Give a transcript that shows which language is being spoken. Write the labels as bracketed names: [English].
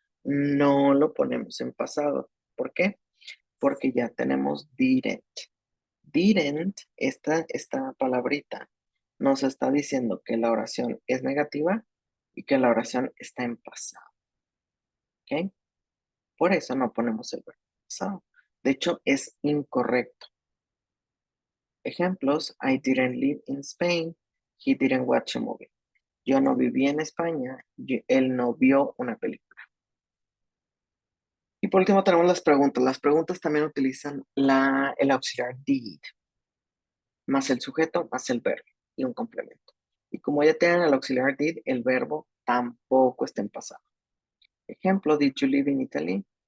[Spanish] No lo ponemos en pasado. ¿Por qué? Porque ya tenemos didn't. Didn't, esta palabrita, nos está diciendo que la oración es negativa y que la oración está en pasado. ¿Ok? Por eso no ponemos el verbo pasado. De hecho, es incorrecto. [English] Ejemplos, I didn't live in Spain. He didn't watch a movie. [Spanish] Yo no viví en España. Él no vio una película. Y por último tenemos las preguntas. Las preguntas también utilizan el auxiliar did, más el sujeto, más el verbo y un complemento. Y como ya tienen el auxiliar did, el verbo tampoco está en pasado. [English] Ejemplo, did you live in Italy?